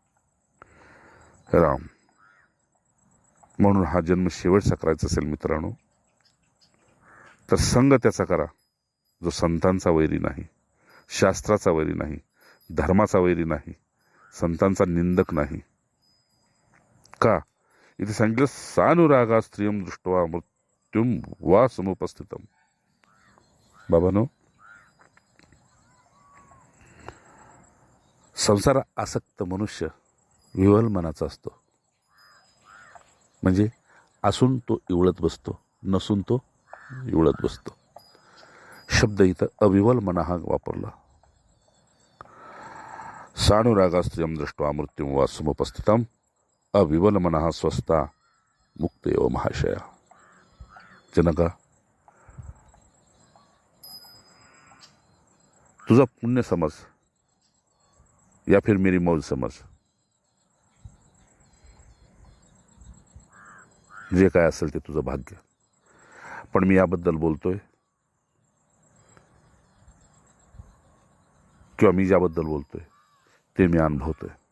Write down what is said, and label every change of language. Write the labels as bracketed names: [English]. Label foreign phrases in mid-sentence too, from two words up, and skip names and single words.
[Marathi] राम, म्हणून हा जन्म शेवटचा करायचा असेल मित्रांनो, तर संग त्याचा करा जो संतांचा वैरी नाही, शास्त्राचा वैरी नाही, धर्माचा वैरी नाही, संतांचा निंदक नाही. का? इथे सांगितलं [Sanskrit] सानुरागा स्त्रियम दृष्ट्वा मृत्युम वा समुपस्थितम. [Marathi] बाबांनो, संसार आसक्त मनुष्य विवल मनाचा असतो. म्हणजे असून तो इवळत बसतो, नसून तो इवळत बसतो. शब्द इथं अविवल मना हा वापरला. [Sanskrit] सानुरागा स्त्रियम दृष्ट्वा मृत्युम वा समुपस्थितम अविवल मनः स्वस्था मुक्त एव महाशया. [Marathi] जनका, तुझा पुण्य समज [Hindi] या फिर मेरी मौज समज, [Marathi] जे काय असेल ते तुझं भाग्य. पण मी याबद्दल बोलतोय किंवा मी ज्याबद्दल बोलतोय ते मी अनुभवतोय.